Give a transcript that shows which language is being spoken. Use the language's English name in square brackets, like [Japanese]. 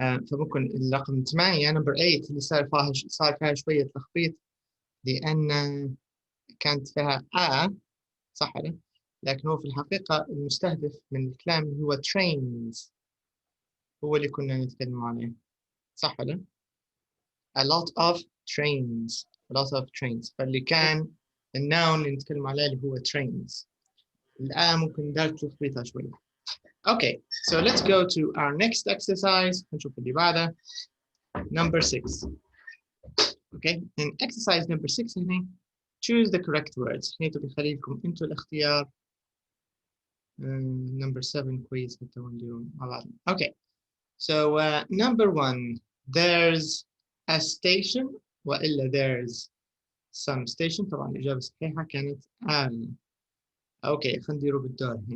[Arabic] فممكن الرقم 8 نمبر 8 اللي صار فيها شوية تخبيط، لأن كانت فيها صح ولا؟ لكن هو في الحقيقة المستهدف من الكلام اللي هو trains، هو اللي كنا نتكلم عليه، صح ولا؟ a lot of trains. فاللي كان الناون اللي نتكلم عليه اللي هو trains. الآن ممكن دارت تخبيطها شوية. [English] Okay, so let's go to our next exercise. [Arabic] نشوف اللي بعده. Number 6. [English] Okay, in exercise number 6 هنا choose the correct words. [Arabic] هنا تبي خليكم انتوا الاختيار. Number 7 كويس حتى نديرون مع بعض. [English] Okay, so number 1 there's a station وإلا there's some station. [Arabic] طبعا الإجابة الصحيحة كانت Okay, خلينا نديروا بالدور.